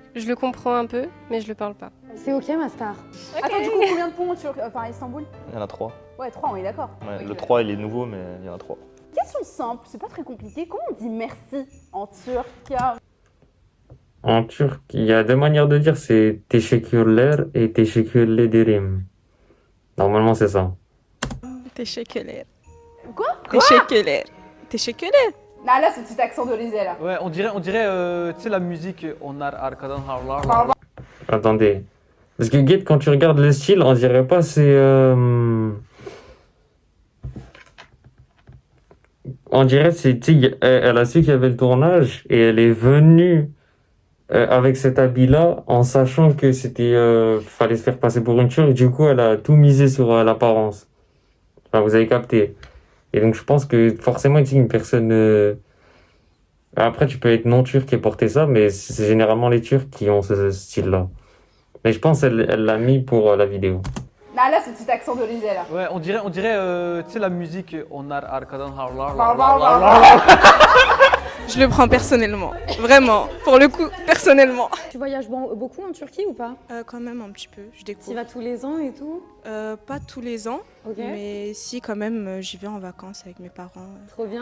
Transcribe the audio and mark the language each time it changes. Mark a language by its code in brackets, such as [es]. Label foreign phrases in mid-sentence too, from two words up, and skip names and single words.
[fr] Je le comprends un peu, mais je le parle pas. C'est ok, ma star. Attends, du coup, combien de ponts à Istanbul? Il y en a 3. Ouais, 3, on est d'accord. Ouais, Ok. Le 3, il est nouveau, mais il y en a 3. Question simple, c'est pas très compliqué. Comment on dit merci en turc? En turc, il y a deux manières de dire, c'est teşekkürler et [tr] teşekkür ederim. [fr] Normalement, c'est ça. Teşekkürler. Quoi? Teşekkürler. Teşekkürler. Là, ce petit accent de l'Élysée, là. Ouais, on dirait tu sais, la musique [tr] Onlar arkadan harlar. [fr] Attendez. Parce que Guette, quand tu regardes le style, on dirait pas c'est... On dirait c'est... tu sais, elle a su qu'il y avait le tournage et elle est venue avec cet habit-là en sachant que c'était... fallait se faire passer pour une turque. Du coup, elle a tout misé sur l'apparence. Enfin, vous avez capté. Et donc, je pense que forcément, tu sais, une personne... Après, tu peux être non-turc et porter ça, mais c'est généralement les Turcs qui ont ce style-là. Mais je pense qu'elle l'a mis pour la vidéo. Là, ce petit accent de l'Élysée, là. Ouais, on dirait tu sais, la musique [tr] Onlar arkadan harlar. [fr] Je le prends personnellement, vraiment, pour le coup, personnellement. Tu voyages beaucoup en Turquie ou pas? Quand même un petit peu, je Tu découvre. vas tous les ans et tout? Pas tous les ans, Ok. mais si quand même, j'y vais en vacances avec mes parents. Trop bien.